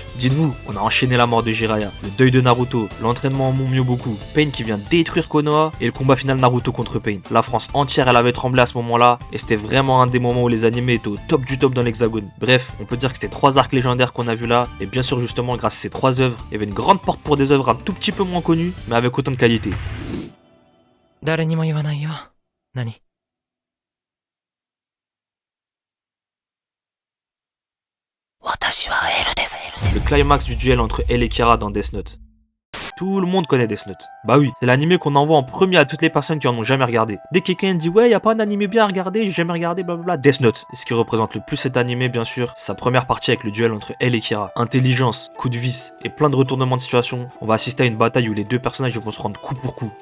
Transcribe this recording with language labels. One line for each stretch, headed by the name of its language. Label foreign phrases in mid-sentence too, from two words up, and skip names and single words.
French: Dites-vous, on a enchaîné la mort de Jiraiya, le deuil de Naruto, l'entraînement en Mont Myoboku, Pain qui vient détruire Konoha et le combat final Naruto contre Pain. La France entière elle avait tremblé à ce moment-là et c'était vraiment un des moments où les animés étaient au top du top dans l'hexagone. Bref, on peut dire que c'était trois arcs légendaires qu'on a vu là et bien sûr justement grâce à ces trois œuvres, il y avait une grande porte pour des œuvres un tout petit peu moins connues mais avec autant de qualité.
Japanese: 誰にも言わないよ。何？私はLです。
French: Le climax du duel entre L et Kira dans Death Note. Tout le monde connaît Death Note. Bah oui, c'est l'animé qu'on envoie en premier à toutes les personnes qui en ont jamais regardé. Dès que quelqu'un dit ouais, y a pas un animé bien à regarder, j'ai jamais regardé, blablabla, Death Note. Et ce qui représente le plus cet animé, bien sûr, c'est sa première partie avec le duel entre L et Kira. Intelligence, coup de vis et plein de retournements de situation. On va assister à une bataille où les deux personnages vont se rendre coup pour coup.